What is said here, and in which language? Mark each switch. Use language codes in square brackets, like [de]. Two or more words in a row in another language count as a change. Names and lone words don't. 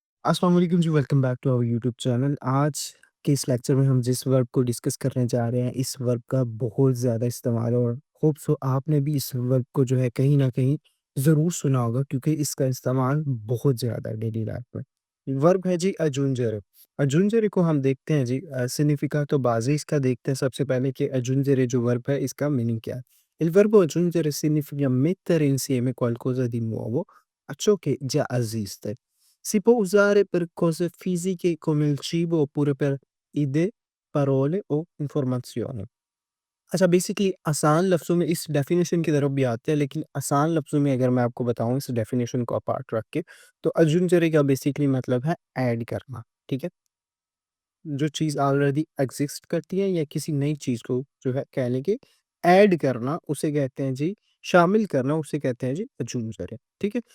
[ur] السلام علیکم جی, [en] welcome back to our YouTube channel. [ur] آج کے اس لیکچر میں ہم جس ورب کو ڈسکس کرنے جا رہے ہیں، اس ورب کا بہت زیادہ استعمال ہے اور [en] hope so [ur] آپ نے بھی اس ورب کو جو ہے کہیں نہ کہیں ضرور سنا ہوگا کیونکہ اس کا استعمال بہت زیادہ ہے [en] daily life [ur] میں. ورب ہے جی اجونجر. اجونجر کو ہم دیکھتے ہیں جی سگنیفیکا تو بازی اس کا دیکھتے ہیں سب سے پہلے کہ اجونجر جو ورب ہے اس کا مینِنگ کیا ہے? [it] Il verbo aggiungere significa mettere insieme qualcosa di nuovo a ciò che già esiste. Si può usare per cose fisiche come il cibo oppure per idee, parole o informazioni। [ur] اچھا بیسکلی آسان لفظوں میں اس ڈیفینیشن کی طرف بھی آتے ہیں، لیکن آسان لفظوں میں اگر میں آپ کو بتاؤں اس ڈیفینیشن کو اپارٹ رکھ کے، تو اجونجرے کا بیسکلی مطلب ہے ایڈ کرنا، ٹھیک ہے? جو چیز [en] already exist [ur] کرتی ہے یا کسی نئی چیز کو جو ہے کہہ لیں کہ ایڈ کرنا، اسے کہتے ہیں جی شامل کرنا، اسے کہتے ہیں جی اجونزر، ٹھیک ہے?